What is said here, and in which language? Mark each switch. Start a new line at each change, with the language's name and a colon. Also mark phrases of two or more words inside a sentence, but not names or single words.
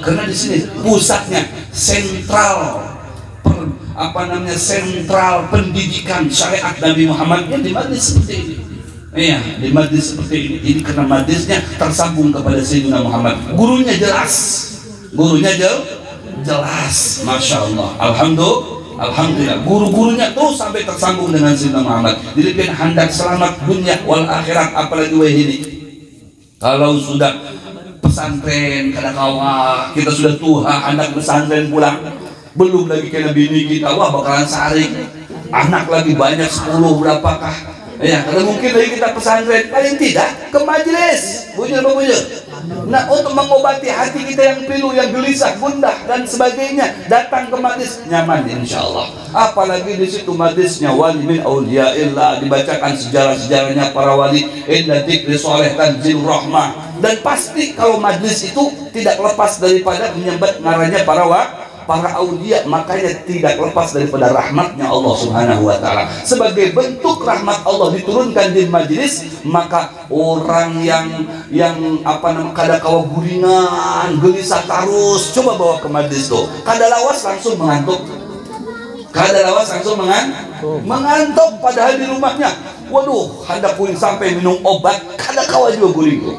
Indonesian: Karena di sini pusatnya sentral sentral pendidikan syariat Nabi Muhammad di majlis seperti ini. Di majlis seperti ini. Ini karena majlisnya tersambung kepada Sayyidina Muhammad. Gurunya jelas. Jelas.
Arabic: ما شاء الله.
Indonesian: Alhamdulillah, guru-gurunya tuh sampai tersambung dengan Sayyidina Muhammad. Jadi kan hendak selamat dunia wal akhirat, apalagi ini. Kalau sudah pesantren
Banjar: kada kawa,
Indonesian: kita sudah tua, anak pesantren pulang, belum lagi kena bini kita, wah bakalan saring. Anak lagi banyak 10 berapakah? Kalau mungkin lagi kita pesantren, paling tidak ke majelis. Bujur. Nah, untuk mengobati hati kita yang pilu, yang gelisah, gundah dan sebagainya, datang ke majlis nyaman
Arabic: إن شاء الله.
Indonesian: Apalagi di situ majlisnya
Arabic: ولي من أولياء الله,
Indonesian: dibacakan sejarah-sejarahnya para wali,
Arabic: إن ذكر صالح تنزيل رحمة.
Indonesian: Dan pasti kalau majlis itu tidak lepas daripada menyebut ngaranya para aulia, makanya tidak lepas daripada rahmatnya Allah
Arabic: سبحانه وتعالى.
Indonesian: Sebagai bentuk rahmat Allah diturunkan di majlis, maka orang yang
Banjar: kada kawa guringan,
Indonesian: gelisah tarus, coba bawa ke majlis tuh.
Banjar: Kada lawas
Indonesian: langsung mengantuk. Mengantuk padahal di rumahnya.
Banjar: Waduh, hendak puing sampai minum obat, kada kawa juga guring tuh.